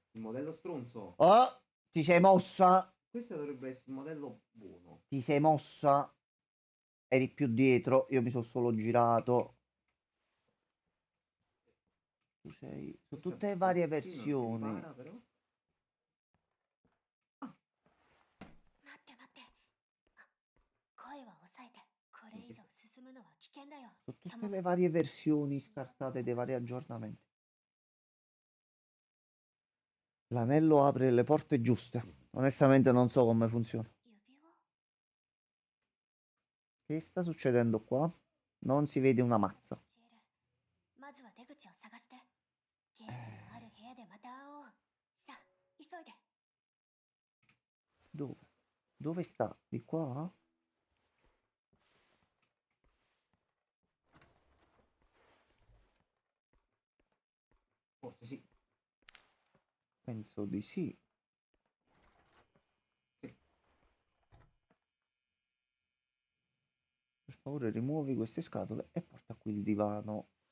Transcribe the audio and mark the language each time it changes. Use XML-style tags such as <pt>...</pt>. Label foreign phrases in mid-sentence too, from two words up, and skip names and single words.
<it>Il modello stronzo. Oh, ti sei mossa? Questo dovrebbe essere il modello buono. Ti sei mossa? Eri più dietro, io mi sono solo girato. Tu sei... Su Questo tutte le varie qui non si versioni. ripara, però.</it> <ja>待って待って声は抑えてこれ以上進むのは危険だよ</ja> <it>Su tutte le varie versioni scartate dei vari aggiornamenti. L'anello apre le porte giuste. Onestamente non so come funziona.</it> <ja>指輪</ja> <it>Che sta succedendo qua? Non si vede una mazza.</it> <ja>教えるまずは出口を探してゲートのある部屋でまた会おうさあ急いで</ja> <it>Dove? Dove sta? Di qua? Forse sì. Penso di sì. Per favore rimuovi queste scatole e porta qui il divano.</it>